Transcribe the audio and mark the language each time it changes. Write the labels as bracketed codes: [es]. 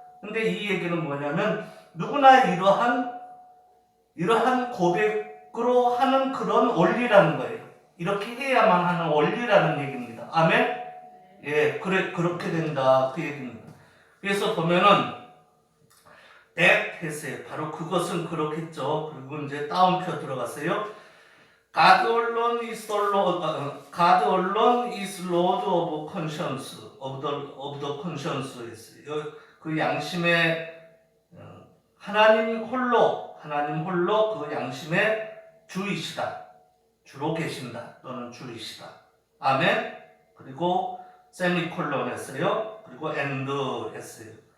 [ko] 근데 이 얘기는 뭐냐면 누구나 이러한 고백으로 하는 그런 원리라는 거예요. 이렇게 해야만 하는 원리라는 얘기입니다. 아멘? 예, 그렇게 된다. 그 얘기입니다. 그래서 보면은 that 했어요. 바로 그것은 그렇겠죠. 그리고 이제 따옴표 들어갔어요. [en] God alone is the Lord, God alone is Lord of conscience, of the conscience 했어요. [ko] 그 양심의 하나님 홀로 그 양심의 주이시다. 주로 계신다. 또는 주이시다. 아멘. 그리고 세미콜론 했어요. 그리고 and 했어요.